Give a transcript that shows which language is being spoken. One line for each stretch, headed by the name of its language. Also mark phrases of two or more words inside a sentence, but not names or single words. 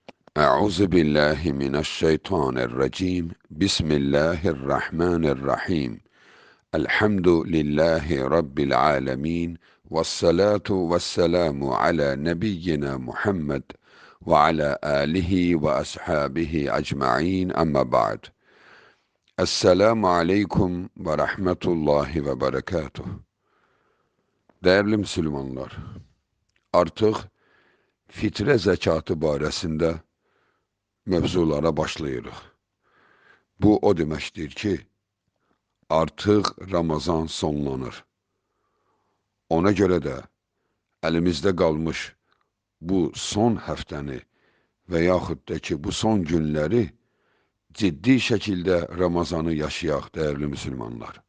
Arabic: أعوذ بالله من الشيطان الرجيم. بسم الله الرحمن الرحيم. الحمد لله رب العالمين. والصلاة والسلام على نبينا محمد وعلى آله وأصحابه أجمعين. أما بعد. السلام عليكم ورحمة الله وبركاته.
Turkish: Değerli Müslümanlar,
Azerbaijani: artıq fitrə zəkatı barəsində mövzulara başlayırıq. Bu o deməkdir ki, artıq Ramazan sonlanır. Ona görə də əlimizdə qalmış bu son həftəni və yaxud da ki, bu son günləri ciddi şəkildə Ramazanı yaşayaq, dəyərli müsəlmanlar.